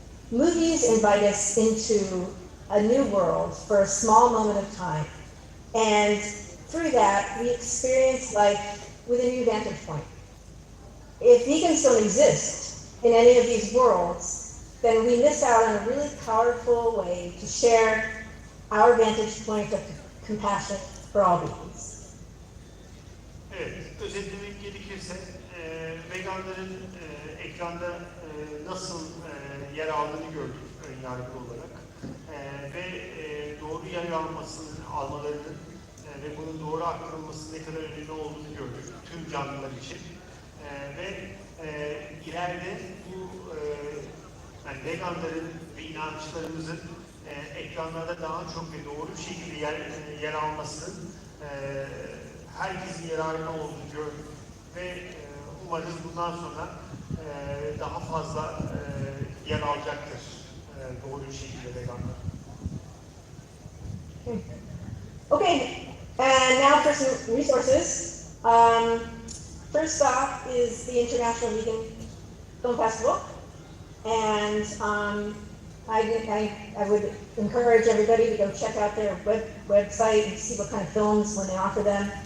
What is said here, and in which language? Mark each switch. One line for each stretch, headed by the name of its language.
English: Movies invite us into a new world for a small moment of time, and through that, we experience life with a new vantage point. If vegans don't exist in any of these worlds, then we miss out on a really powerful way to share our vantage point of compassion for all beings.
Turkish: Evet, özetlemek gerekirse veganların ekranda nasıl yer aldığını gördük önyargılı olarak ve doğru yer almalarının ve bunun doğru aktarılması ne kadar önemli olduğunu gördük tüm canlılar için. Ve ileride bu yani veganların ve inançlarımızın ekranlarda daha çok ve doğru bir şekilde yer almasının herkesin yararına olduğunu gördük ve umarız bundan sonra daha fazla yer alacaktır doğru bir şekilde veganlar.
English: Okay, and now for some resources. First off is the International Vegan Film Festival, and I would encourage everybody to go check out their website and see what kind of films when they offer them.